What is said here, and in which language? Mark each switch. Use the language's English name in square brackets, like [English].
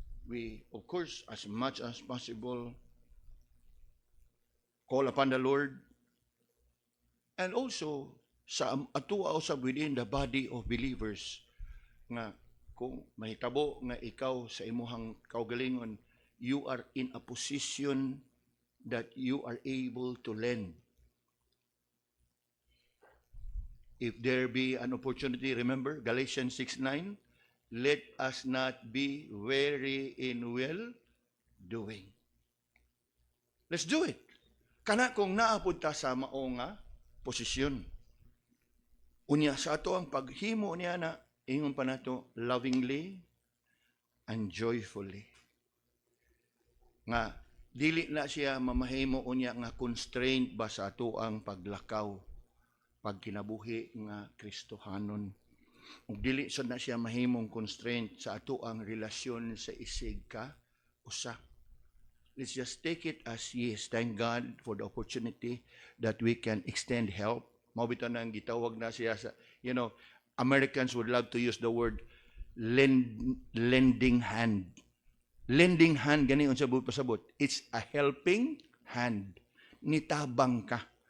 [English] We, of course, as much as possible, call upon the Lord, and also [Cebuano] sa atua usab [English] within the body of believers [Cebuano] nga kung mahitabo nga ikaw sa imuhang kaugalingon, [English] you are in a position that you are able to lend. If there be an opportunity, remember Galatians 6:9, let us not be weary in well doing. Let's do it. [Cebuano] Kana kung naapod ta sa mao nga posisyon. Unya sa ato ang paghimo niya na ingon pa nato [English] lovingly and joyfully. [Cebuano] Nga dili na siya mamahimo unya nga constraint ba sa ato ang paglakaw pagkinabuhi nga Kristohanon. Ug dili sad na siya mahimong constraint sa ato ang relasyon sa isig ka usa. [English] Let's just take it as yes, thank God for the opportunity that we can extend help. [Cebuano] Mabito nang gitawag na siya sa, [English] you know, Americans would love to use the word lending hand. Lending hand, [Cebuano] gani unsa pasabot. [English] It's a helping hand. [Cebuano] Nitabang ka.